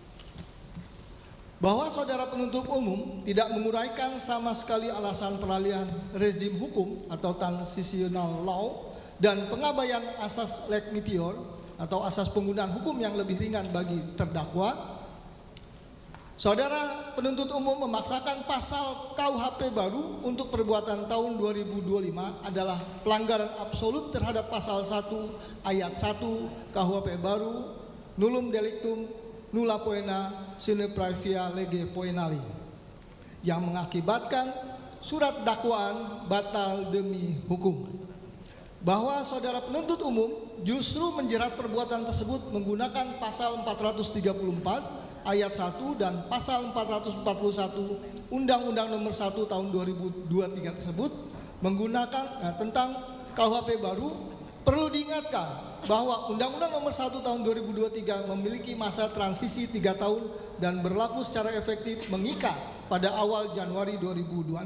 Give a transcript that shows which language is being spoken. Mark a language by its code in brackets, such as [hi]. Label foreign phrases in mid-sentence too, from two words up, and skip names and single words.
[id] Bahwa saudara penuntut umum tidak menguraikan sama sekali alasan peralihan rezim hukum atau [en] transitional law [id] dan pengabaian asas [la] leg meteor [id] atau asas penggunaan hukum yang lebih ringan bagi terdakwa. Saudara penuntut umum memaksakan pasal KUHP baru untuk perbuatan tahun 2025 adalah pelanggaran absolut terhadap pasal 1 ayat 1 KUHP baru [la] nullum delictum nulla poena sine praevia lege poenali [id] yang mengakibatkan surat dakwaan batal demi hukum. Bahwa saudara penuntut umum justru menjerat perbuatan tersebut menggunakan pasal 434 ayat 1 dan pasal 441 Undang-Undang Nomor 1 Tahun 2023 tersebut menggunakan tentang KUHP baru, perlu diingatkan bahwa Undang-Undang Nomor 1 Tahun 2023 memiliki masa transisi 3 tahun dan berlaku secara efektif mengikat pada awal Januari 2026.